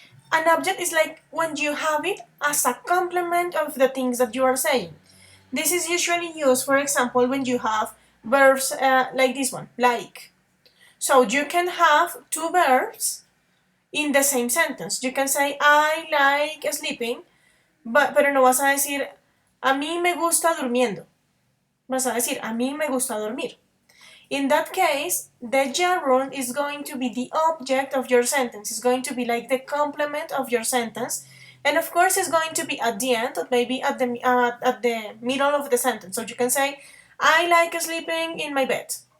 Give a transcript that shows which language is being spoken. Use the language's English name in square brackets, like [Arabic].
[English] An object is like when you have it as a complement of the things that you are saying. This is usually used, for example, when you have verbs like this one, like. So you can have two verbs in the same sentence. You can say I like sleeping, [Spanish] pero no vas a decir a mí me gusta durmiendo. Vas a decir a mí me gusta dormir. [English] In that case, the gerund is going to be the object of your sentence. It's going to be like the complement of your sentence. And of course, it's going to be at the end, or maybe at the middle of the sentence. So you can say, I like sleeping in my bed.